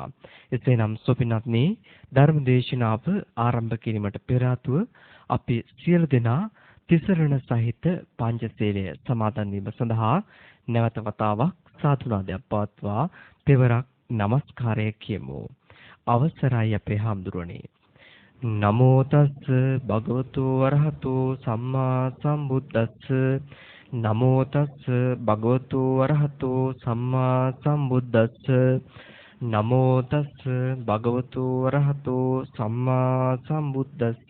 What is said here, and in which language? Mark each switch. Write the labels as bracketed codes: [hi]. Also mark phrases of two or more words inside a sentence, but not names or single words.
[si] එසේනම් සුපිනත්නි, ධර්ම දේශනාව ආරම්භ කිරීමට පෙර ආතුව අපි සියලු දෙනා තිසරණ සහිත පංචශීලය සමාදන් වීම සඳහා නැවත වතාවක් සාදුනාදයක් පවත්වා පෙවරක් නමස්කාරය කියමු. අවසරයි අපේ හාමුදුරනේ. [pi] නමෝ තස්ස භගවතු වරහතෝ සම්මා සම්බුද්දස්ස. නමෝ තස්ස භගවතු වරහතෝ සම්මා සම්බුද්දස්ස. නමෝ තස්ස භගවතු වරහතෝ සම්මා සම්බුද්දස්ස.